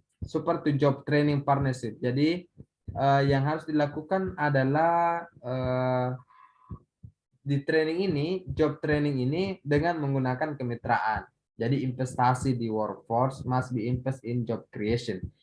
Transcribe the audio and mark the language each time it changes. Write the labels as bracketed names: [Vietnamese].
[English] Support to job training partnership. [Indonesian] Jadi yang harus dilakukan adalah di training ini, job training ini dengan menggunakan kemitraan. Jadi investasi di [English] workforce must be invest in job creation.